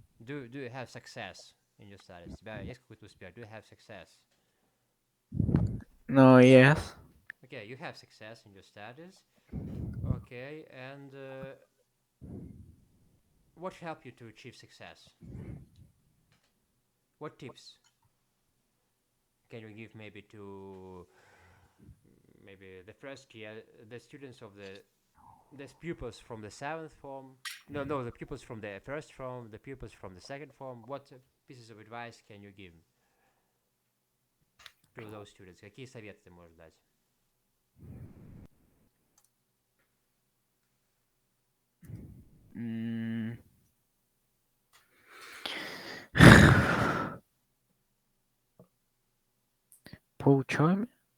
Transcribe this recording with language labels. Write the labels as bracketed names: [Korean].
[English] Do you have success in your studies? [Russian] У тебя есть какой-то успех? [English] Do you have success? No, yes. Okay, you have success in your studies. Okay, and what helped you to achieve success? What tips can you give maybe to maybe the first year, the students of the pupils from the seventh form? No, the pupils from the first form, the pupils from the second form. What pieces of advice can you give to those students? [Russian] Какие советы ты можешь дать? Mm. По учебе?